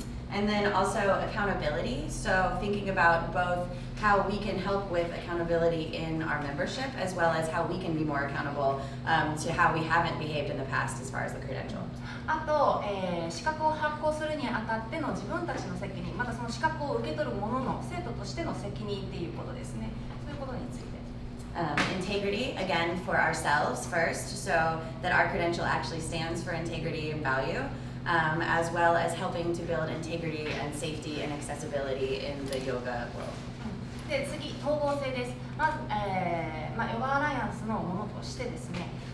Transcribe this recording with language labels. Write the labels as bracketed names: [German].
[English] And then also accountability. So thinking about both how we can help with accountability in our membership, as well as how we can be more accountable to how we haven't behaved in the past as far as the credential. [Japanese] あと、資格を発行するにあたっての自分たちの責任、またその資格を受け取る者の生徒としての責任っていうことですね。そういうことについて。 [English] Integrity, again, for ourselves first, so that our credential actually stands for integrity and value, as well as helping to build integrity and safety and accessibility in the yoga world. [Japanese] で次、統合性です。まず、ヨガアライアンスのものとしてですね、